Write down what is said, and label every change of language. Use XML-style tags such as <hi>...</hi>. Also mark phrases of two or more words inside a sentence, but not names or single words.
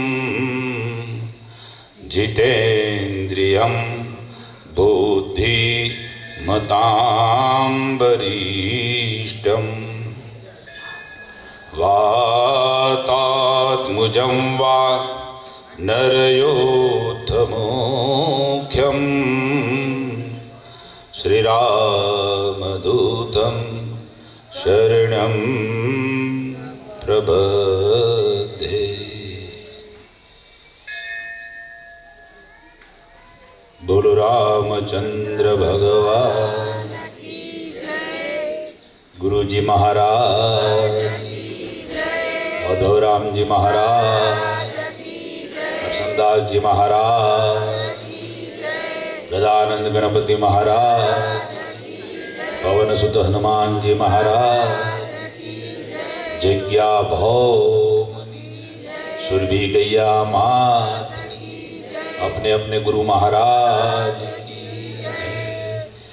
<sa>जितेन्द्रियं बुद्धिमतां वरिष्ठं वातात्मजं वा नरयोत्तमोख्यं श्रीरामदूतं शरणं प्रपद्ये.</sa> <hi>बोलो रामचंद्र भगवान की जय. गुरुजी महाराज, माधवराम जी महाराज, करशनदास जी महाराज, गदानंद गणपति महाराज, पवन सुत हनुमान जी महाराज, जज्ञा भौमनी सुरभि गैया मात, अपने अपने गुरु महाराज की जय.</hi>